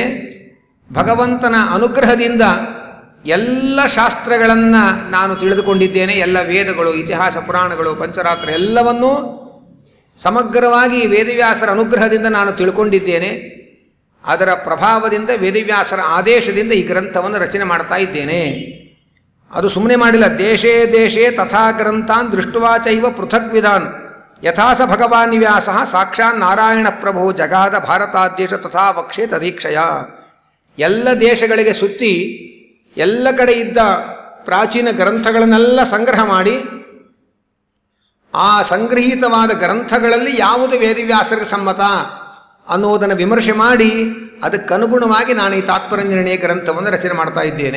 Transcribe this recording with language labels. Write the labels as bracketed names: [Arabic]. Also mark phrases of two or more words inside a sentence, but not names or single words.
[Kannada] ಭಗವಂತನ ಅನುಗ್ರಹದಿಂದ ಎಲ್ಲ ಶಾಸ್ತ್ರಗಳನ್ನು ನಾನು ತಿಳಿದುಕೊಂಡಿದ್ದೇನೆ. ಎಲ್ಲ ವೇದಗಳು, ಇತಿಹಾಸ, ಪುರಾಣಗಳು, ಪಂಚರಾತ್ರ ಎಲ್ಲವನ್ನೂ ಸಮಗ್ರವಾಗಿ ವೇದವ್ಯಾಸರ ಅನುಗ್ರಹದಿಂದ ನಾನು ತಿಳ್ಕೊಂಡಿದ್ದೇನೆ. ಅದರ ಪ್ರಭಾವದಿಂದ ವೇದವ್ಯಾಸರ ಆದೇಶದಿಂದ ಈ ಗ್ರಂಥವನ್ನು ರಚನೆ ಮಾಡ್ತಾ ಇದ್ದೇನೆ. ಅದು ಸುಮ್ಮನೆ ಮಾಡಿಲ್ಲ. [Sanskrit] ದೇಶೇ ದೇಶೇ ತಥಾ ಗ್ರಂಥಾನ್ ದೃಷ್ಟವಾಚೈವ ಪೃಥಗ್ವಿಧಾನ್ ಯಥಾಸ ಭಗವಾನ್ ವ್ಯಾಸ ಸಾಕ್ಷಾತ್ ನಾರಾಯಣ ಪ್ರಭು ಜಗಾದ ಭಾರತಾದೇಶ ತಥಾ ವಕ್ಷೇ ತದೀಕ್ಷಯ. [Kannada] ಎಲ್ಲ ದೇಶಗಳಿಗೆ ಸುತ್ತಿ ಎಲ್ಲ ಕಡೆ ಇದ್ದ ಪ್ರಾಚೀನ ಗ್ರಂಥಗಳನ್ನೆಲ್ಲ ಸಂಗ್ರಹ ಮಾಡಿ ಆ ಸಂಗ್ರಹಿತವಾದ ಗ್ರಂಥಗಳಲ್ಲಿ ಯಾವುದು ವೇದವ್ಯಾಸರಿಗೆ ಸಮ್ಮತ ಅನ್ನೋದನ್ನು ವಿಮರ್ಶೆ ಮಾಡಿ ಅದಕ್ಕನುಗುಣವಾಗಿ ನಾನು ಈ ತಾತ್ಪರ್ಯ ನಿರ್ಣಯ ಗ್ರಂಥವನ್ನು ರಚನೆ ಮಾಡ್ತಾ ಇದ್ದೇನೆ.